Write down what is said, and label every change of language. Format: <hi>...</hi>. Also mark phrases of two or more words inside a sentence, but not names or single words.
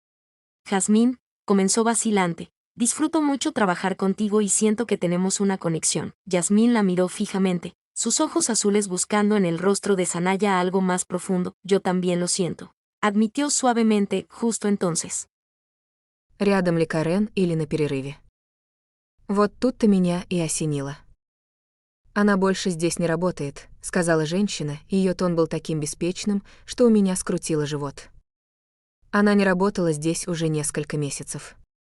<es>Yasmín, comenzó vacilante, disfruto mucho trabajar contigo y siento que tenemos una conexión. Yasmín la miró fijamente, Sus ojos azules buscando en el rostro de Sanaya algo más profundo. Yo también lo siento. Admitió suavemente, justo entonces.</es> <ru>Рядом ли Карен или на перерыве? Вот тут-то меня и осенило. «Она больше здесь не работает», — сказала женщина, и её тон был таким беспечным, что у меня скрутило живот. Она не работала здесь уже несколько месяцев.</ru>